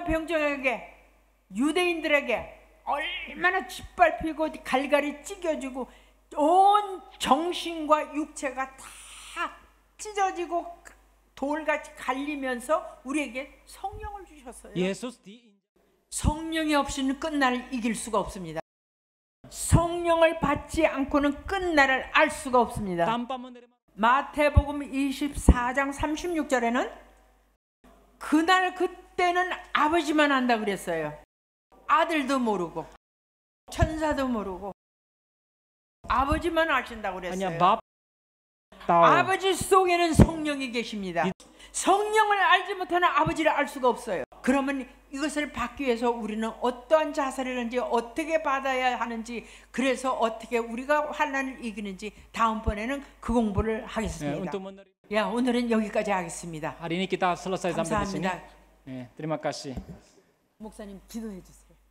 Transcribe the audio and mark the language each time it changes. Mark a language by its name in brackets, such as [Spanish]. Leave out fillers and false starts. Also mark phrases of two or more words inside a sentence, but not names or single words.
[Korean] 로마 병정에게 유대인들에게 얼마나 짓밟히고 갈갈이 찢겨지고 온 정신과 육체가 다 찢어지고 돌같이 갈리면서 우리에게 성령을 주셨어요. Yesus 성령이 없이는 끝날을 이길 수가 없습니다. 성령을 받지 않고는 끝날을 알 수가 없습니다. [Indonesian] tanpa menerima [Korean] 마태복음 24장 36절에는 그날 그때는 아버지만 안다 그랬어요. 아들도 모르고 천사도 모르고 아버지만 아신다고 [Indonesian] hanya [Korean] 그랬어요. [Indonesian] Bapa tahu. [Korean] 아버지 속에는 성령이 계십니다. 성령을 알지 못하는 아버지를 알 수가 없어요. 그러면 이것을 받기 위해서 우리는 어떠한 자세를 하는지 어떻게 받아야 하는지 그래서 어떻게 우리가 환난을 이기는지 다음번에는 그 공부를 하겠습니다. [Indonesian] untuk menerima. [Korean] 야, 오늘은 여기까지 하겠습니다. [Indonesian] Hari ini kita selesai sampai di sini. [Korean] 감사합니다. [Indonesian] Terima kasih. [Korean] 목사님 기도해 주세요.